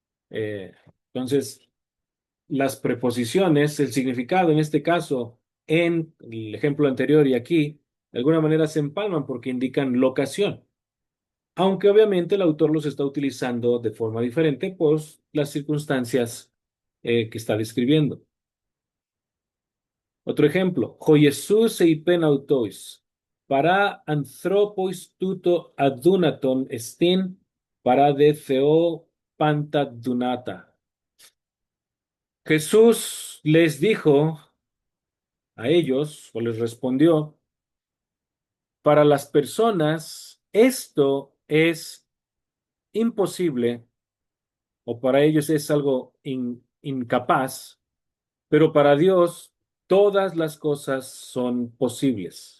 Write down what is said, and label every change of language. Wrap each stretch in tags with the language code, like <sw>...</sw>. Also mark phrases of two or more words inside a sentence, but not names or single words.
<es>Eh, entonces, las preposiciones, el significado en este caso, en el ejemplo anterior y aquí, de alguna manera se empalman porque indican locación, aunque obviamente el autor los está utilizando de forma diferente por las circunstancias que está describiendo. Otro ejemplo,</es> <el>ὁ Ἰησοῦς εἶπεν αὐτοῖς, παρὰ ἀνθρώποις τοῦτο ἀδύνατόν ἐστιν, παρὰ δὲ θεῷ πάντα δυνατά.</el> <es>Jesús les dijo a ellos, o les respondió, para las personas esto es imposible, o para ellos es algo incapaz, pero para Dios todas las cosas son posibles.</es>